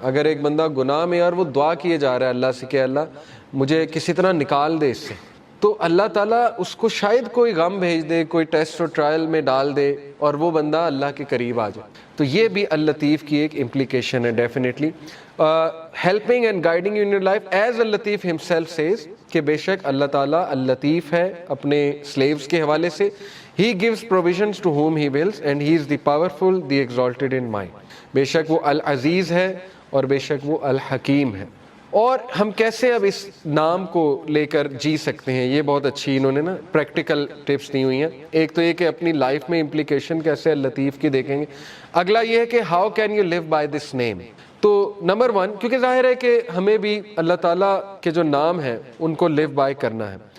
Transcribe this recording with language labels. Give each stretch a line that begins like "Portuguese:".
Urdu: اگر ایک بندہ گناہ میں اور وہ دعا کیے جا رہا ہے اللہ سے کہ اللہ مجھے کسی طرح نکال دے اس سے, تو اللہ تعالیٰ اس کو شاید کوئی غم بھیج دے, کوئی ٹیسٹ اور ٹرائل میں ڈال دے, اور وہ بندہ اللہ کے قریب آ جائے. تو یہ بھی اللطیف کی ایک امپلیکیشن ہے definitely.
English: helping and guiding you in your life as اللطیف himself says,
Urdu: کہ بے شک اللہ تعالیٰ اللطیف ہے اپنے سلیوز کے حوالے سے.
English: He gives provisions to whom he wills and he is the powerful, the exalted in mind.
Urdu: بے شک وہ العزیز ہے اور بے شک وہ الحکیم ہے. اور ہم کیسے اب اس نام کو لے کر جی سکتے ہیں, یہ بہت اچھی انہوں نے نا پریکٹیکل ٹپس دی ہوئی ہیں. ایک تو یہ کہ اپنی لائف میں امپلیکیشن کیسے اللطیف کی دیکھیں گے. اگلا یہ ہے کہ
English: How can you live by this name.
Urdu: تو نمبر 1, کیونکہ ظاہر ہے کہ ہمیں بھی اللہ تعالیٰ کے جو نام ہیں ان کو لیو بائی کرنا ہے.